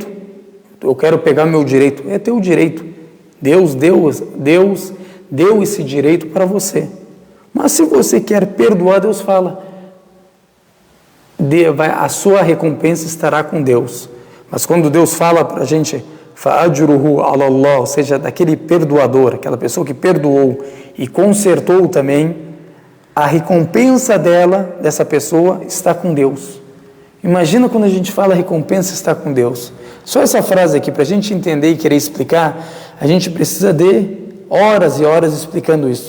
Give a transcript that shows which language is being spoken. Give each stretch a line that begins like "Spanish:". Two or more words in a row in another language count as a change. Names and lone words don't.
Portuguese: Eu quero pegar meu direito. É teu direito. Deus deu esse direito para você. Mas se você quer perdoar, Deus fala, a sua recompensa estará com Deus. Mas quando Deus fala para a gente,
Arabic: فَأَجْرُهُ عَلَى اللَّهِ,
Portuguese: ou seja, daquele perdoador, aquela pessoa que perdoou e consertou também, a recompensa dessa pessoa está com Deus. Imagina quando a gente fala a recompensa está com Deus. Só essa frase aqui, para a gente entender e querer explicar, a gente precisa de horas e horas explicando isso.